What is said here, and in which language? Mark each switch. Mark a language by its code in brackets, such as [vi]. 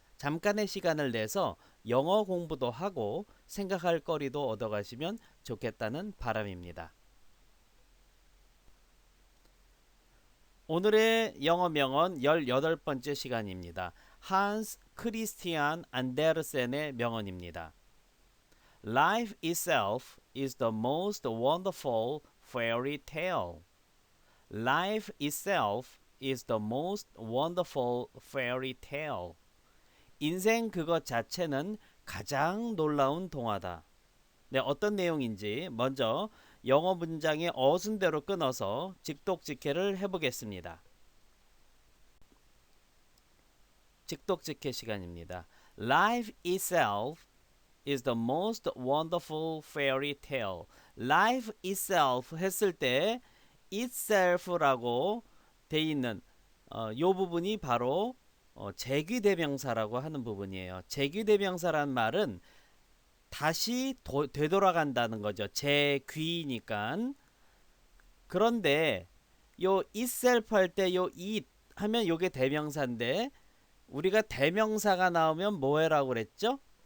[ko] 잠깐의 시간을 내서 영어 공부도 하고 생각할 거리도 얻어가시면 좋겠다는 바람입니다. 오늘의 영어 명언 18번째 시간입니다. 한스 크리스티안 안데르센의 명언입니다. [en] Life itself is the most wonderful fairy tale. Life itself is the most wonderful fairy tale. [ko] 인생 그것 자체는 가장 놀라운 동화다. 네, 어떤 내용인지 먼저 영어 문장의 어순대로 끊어서 직독직해를 해보겠습니다. 직독직해 시간입니다. [en] Life itself is the most wonderful fairy tale. Life itself [ko] 했을 때 itself라고 돼 있는 요 부분이 바로 재귀대명사라고 하는 부분이에요. 재귀대명사란 말은 다시 되돌아간다는 거죠. 재귀니까. 그런데 요 itself 할 때 요 it 하면 요게 대명사인데 우리가 대명사가 나오면 뭐해라고 그랬죠?